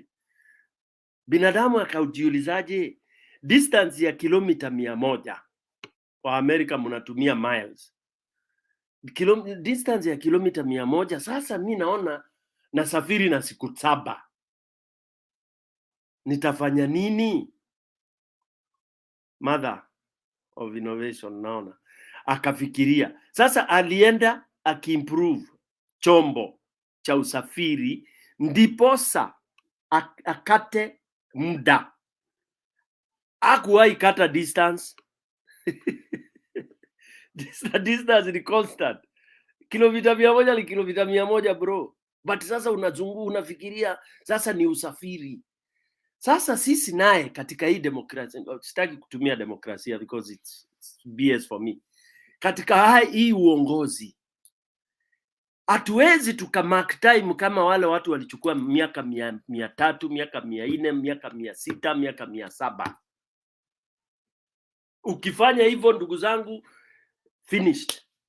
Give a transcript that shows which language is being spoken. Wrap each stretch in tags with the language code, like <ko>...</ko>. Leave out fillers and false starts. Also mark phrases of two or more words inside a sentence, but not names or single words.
<sw>Binadamu akaujiulizaje distance ya kilomita 100, kwa Amerika mnatumia miles, distance ya kilomita 100. Sasa mimi naona nasafiri na siku 7, nitafanya nini?</sw> <en>Mother of innovation.</en> <sw>Naona akafikiria. Sasa alienda akiimprove chombo cha usafiri, ndiposa akate muda. Hakuwahi kata distance. Distance ni constant. Kilomita 100 ni kilomita 100 bro. But sasa unafikiria sasa ni usafiri. Sasa sisi naye katika hii demokrasia, sitaki kutumia demokrasia</sw> <en>because it's BS for me.</en> <sw>Katika hii uongozi hatuwezi tukamark time kama wale watu walichukua miaka 300, miaka 400, miaka 600, miaka 700. Ukifanya hivyo ndugu zangu, finished.</sw>